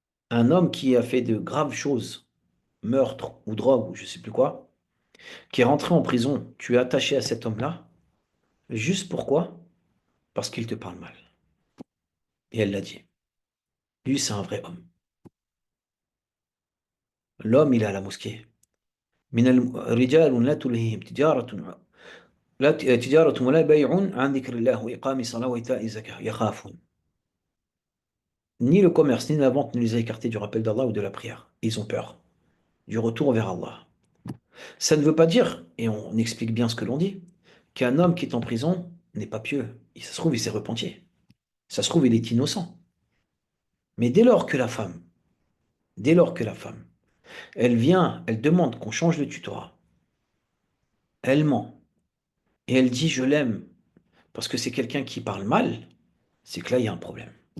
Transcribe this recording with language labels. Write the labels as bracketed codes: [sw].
[fr] Un homme qui a fait de graves choses, meurtre ou drogue ou je sais plus quoi, qui est rentré en prison, tu es attaché à cet homme-là, juste pourquoi? Parce qu'il te parle mal. Et elle l'a dit. Lui, c'est un vrai homme. L'homme, il est à la mosquée. [ar] من الرجال لا تلهيهم لا تجارة ولا بيع عن ذكر الله وإقام الصلاة وإيتاء الزكاة يخافون. [fr] Ni le commerce, ni la vente ne les a écartés du rappel d'Allah ou de la prière. Ils ont peur du retour vers Allah. Ça ne veut pas dire, et on explique bien ce que l'on dit, qu'un homme qui est en prison n'est pas pieux. Ça se trouve, il s'est repenti. Ça se trouve, il est innocent. Mais dès lors que la femme, elle vient, elle demande qu'on change de tutorat, elle ment, et elle dit je l'aime parce que c'est quelqu'un qui parle mal, c'est que là, il y a un problème.